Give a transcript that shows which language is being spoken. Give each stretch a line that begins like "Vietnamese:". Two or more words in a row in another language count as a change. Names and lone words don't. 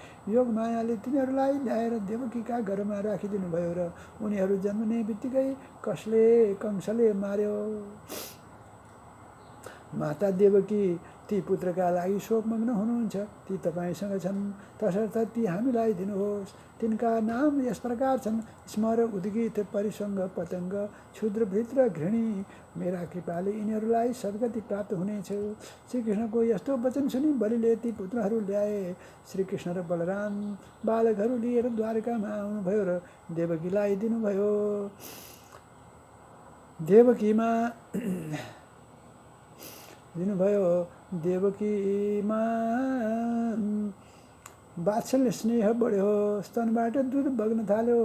Nepali: योग मायाले तिनीहरूलाई ल्याएर देवकीका गर्भमा गर्भमा राखिदिनु भयो र उनीहरू जन्मने बित्तिकै कसले कंसले मार्यो। माता देवकी ती पुत्रका लागि शोकमग्न हुनुहुन्छ, ती तपाईँसँग छन्, तसर्थ ती हामीलाई दिनुहोस्। तिनका नाम यस प्रकार छन्: स्मर, उद्गीत, परिसङ्ग, पतङ्ग, क्षुद्रभृत र घृणी। मेरा कृपाले यिनीहरूलाई सद्गति प्राप्त हुनेछ। श्रीकृष्णको यस्तो वचन सुनि बलिले ती पुत्रहरू ल्याए। श्रीकृष्ण र बलराम बालकहरू लिएर द्वारकामा आउनुभयो र देवकीलाई दिनुभयो। देवकीमा वात्सल्य स्नेह बढ्यो, स्तनबाट दुध बग्न थाल्यो।